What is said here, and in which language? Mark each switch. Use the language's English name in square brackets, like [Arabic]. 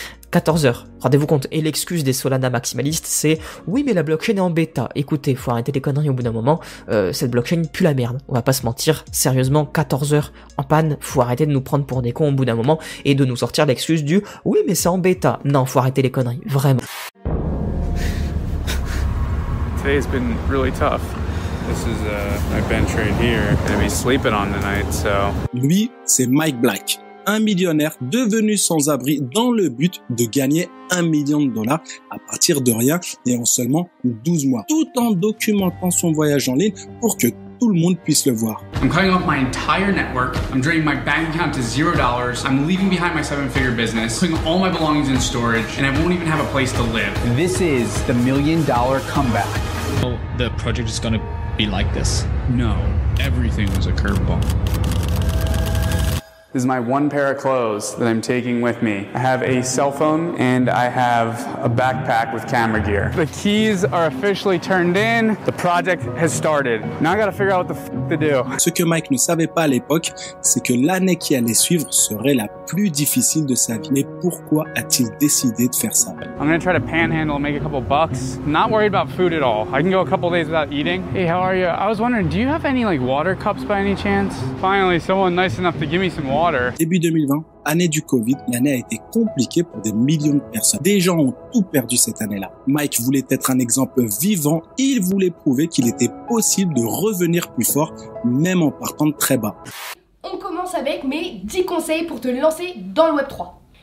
[French] 14 heures, rendez-vous compte. Et l'excuse des Solana maximalistes, c'est « Oui, mais la blockchain est en bêta. » Écoutez, faut arrêter les conneries au bout d'un moment. Cette blockchain pue la merde. On va pas se mentir. Sérieusement, 14 heures en panne. Faut arrêter de nous prendre pour des cons au bout d'un moment et de nous sortir l'excuse du « Oui, mais c'est en bêta. » Non, faut arrêter les conneries. Vraiment. [English] Today's been really tough. This is my bench right here. Gonna be sleeping on tonight, so. [French] Lui, c'est Mike Black, un millionnaire devenu sans abri dans le but de gagner $1 million à partir de rien et en seulement 12 mois, tout en documentant son voyage en ligne pour que tout le monde puisse le voir. [English] I'm cutting off my entire network. I'm draining my bank account to $0. I'm leaving behind my 7-figure business, putting all my belongings in storage, and I won't even have a place to live. This is the $1 million comeback. Oh, the project is gonna be like this? No, everything was a curveball. This is my one pair of clothes that I'm taking with me. I have a cell phone and I have a backpack with camera gear. The keys are officially turned in. The project has started. Now I gotta figure out what the to do. [French] Ce que Mike ne savait pas à l'époque, c'est que l'année qui allait suivre serait la plus difficile de sa vie. Mais pourquoi a-t-il décidé de faire ça? [English] I'm gonna try to panhandle and make a couple bucks. Not worried about food at all. I can go a couple days without eating. Hey, how are you? I was wondering, do you have any like water cups by any chance? Finally, someone nice enough to give me some water. [French] Début 2020, année du Covid, l'année a été compliquée pour des millions de personnes. Des gens ont tout perdu cette année-là. Mike voulait être un exemple vivant. Il voulait prouver qu'il était possible de revenir plus fort, même en partant de très bas. On commence avec mes 10 conseils pour te lancer dans le Web3.